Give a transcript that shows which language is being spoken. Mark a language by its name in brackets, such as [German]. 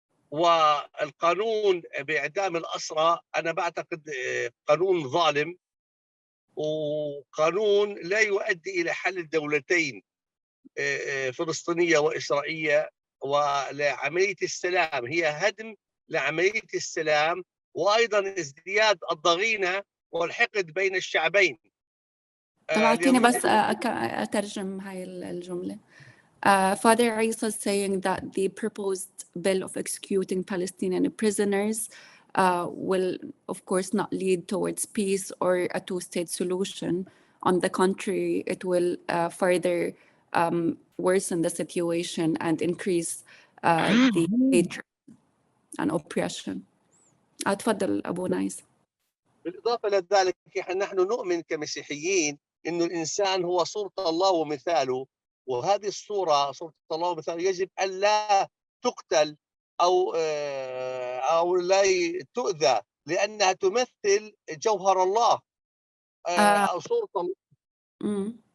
[Arabic] والقانون بإعدام الأسرى أنا بعتقد قانون ظالم، وقانون لا يؤدي إلى حل الدولتين فلسطينية وإسرائيلية ولعملية السلام. هي هدم لعملية السلام، وأيضا ازدياد الضغينة والحقد بين الشعبين. طب أعطيني بس أترجم هاي الجملة. [English] Father Isa is saying that the proposed bill of executing Palestinian prisoners will, of course, not lead towards peace or a two-state solution. On the contrary, it will further worsen the situation and increase the hatred and oppression. [Arabic] تفضل أبونا عيسى. بالإضافة إلى ذلك نحن نؤمن كمسيحيين إن الإنسان هو صورة الله ومثاله، وهذه الصورة صورة الله ومثاله يجب أن لا تقتل أو لا تؤذى، لأنها تمثل جوهر الله أو صورة الله.